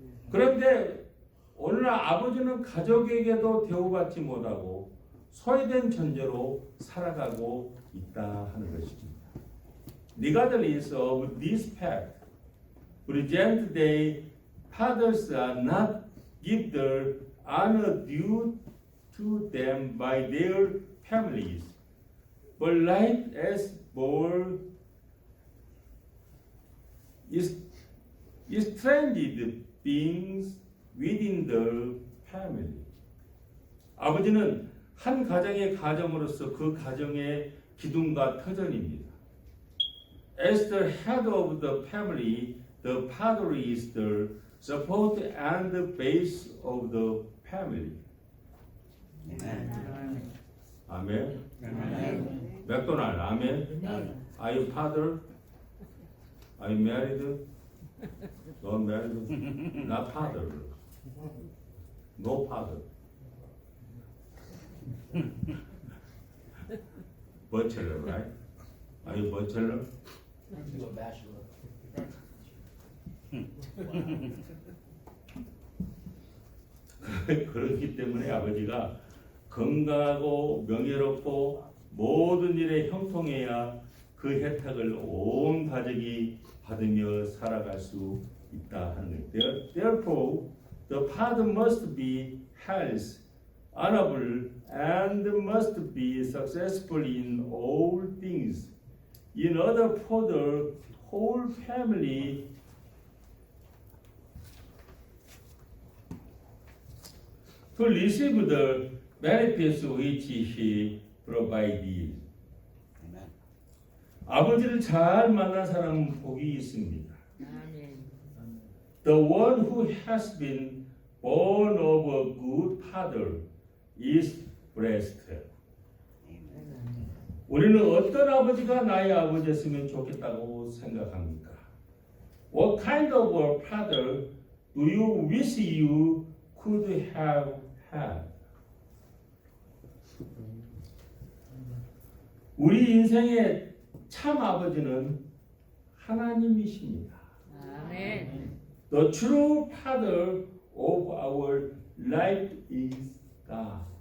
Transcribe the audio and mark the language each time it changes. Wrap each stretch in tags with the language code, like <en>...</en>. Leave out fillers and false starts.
<ko>그런데 오늘날 아버지는 가족에게도 대우받지 못하고 소외된 존재로 살아가고 있다 하는 것입니다.</ko> <en>Regardless of this fact, present day fathers are not give the honor due to them by their families, but life as born is stranded beings within the family.</en> <ko>아버지는 한 가정의 가정으로서 그 가정의 기둥과 터전입니다.</ko> <en>As the head of the family, the father is the support and the base of the family. Amen.</en> <ko>아멘.</ko> <en>Amen.</en> <ko>맥도날드 아멘.</ko> <en>Are you father? Are you married? Not married. Not father. No father. Bachelor, right? Are you bachelor? I'm a bachelor.</en> <ko>그렇기 때문에 아버지가 건강하고 명예롭고 모든 일에 형통해야 그 혜택을 온 가족이 받으며 살아갈 수 있다 하는 거예요.</ko> <en>Therefore, the father must be healthy, honorable, and must be successful in all things. In order for the whole family to receive the benefits which he provided. Amen.</en> <ko>아버지를 잘 만난 사람은 복이 있습니다. 아멘.</ko> <en>The one who has been born of a good father is blessed. Amen.</en> <ko>우리는 어떤 아버지가 나의 아버지였으면 좋겠다고 생각합니까?</ko> <en>What kind of a father do you wish you could have had?</en> <ko>우리 인생의 참 아버지는 하나님이십니다. 아멘.</ko> <en>The true father of our life is God.</en>